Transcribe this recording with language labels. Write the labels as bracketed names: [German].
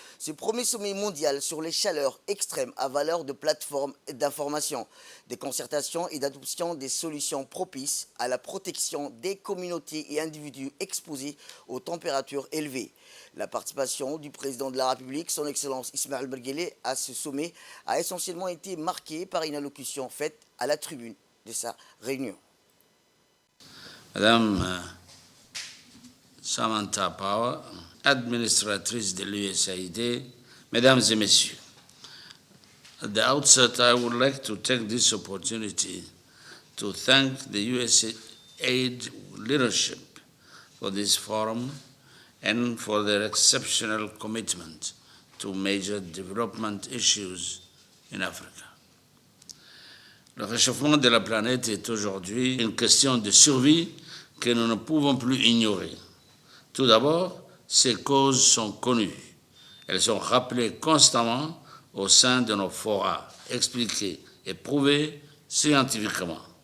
[French] Ce premier sommet mondial sur les chaleurs extrêmes à valeur de plateforme d'information, de concertation et d'adoption des solutions propices à la protection des communautés et individus exposés aux températures élevées. La participation du président de la République, son Excellence Ismaël Omar Guelleh, à ce sommet a essentiellement été marquée par une allocution faite à la tribune de sa réunion. Madame Samantha Power, administratrice de l'USAID, Mesdames et Messieurs, [English] at the outset, I would like to take this opportunity to thank the USAID leadership for this forum and for their exceptional commitment to major development issues in Africa. [French] Le réchauffement de la planète est aujourd'hui une question de survie que nous ne pouvons plus ignorer. Tout d'abord, ces causes sont connues. Elles sont rappelées constamment au sein de nos forats, expliquées et prouvées scientifiquement.